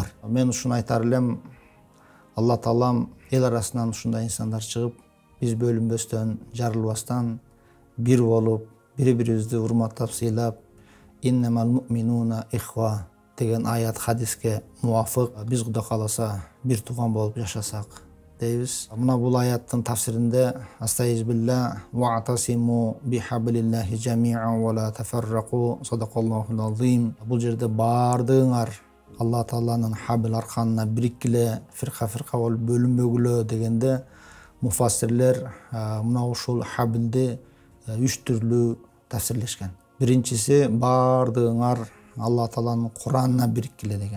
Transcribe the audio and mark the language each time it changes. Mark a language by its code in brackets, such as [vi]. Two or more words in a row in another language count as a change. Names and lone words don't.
[ky] Мен ушуну айтар элем, Алла таалам эл арасынан ушундай инсандар чыгып, биз бөлүнбөстөн, жарылбастан бир болуп, бири-бирибизди урматтап, сыйлап, [ar] إنما المؤمنون إخوة [ky] деген аят хадиске муафык биз Кудай кааласа бир тууган болуп жашасак дейбиз. Мына бул аяттын тафсиринде [ar] أستعيذ بالله واعتصموا بحبل الله جميعا ولا تفرقوا صدق الله العظيم. [ky] Бул жерде бардыгыңар Алла Тааланын хабл арканына бириккиле, фирка болуп бөлүнбөгүлө дегенде муфассирлер мына ушул хаблди 3 түрлүү тафсирлешкен. Биринчиси бардыгыңар Алла Тааланын Куранына бириккиле деген.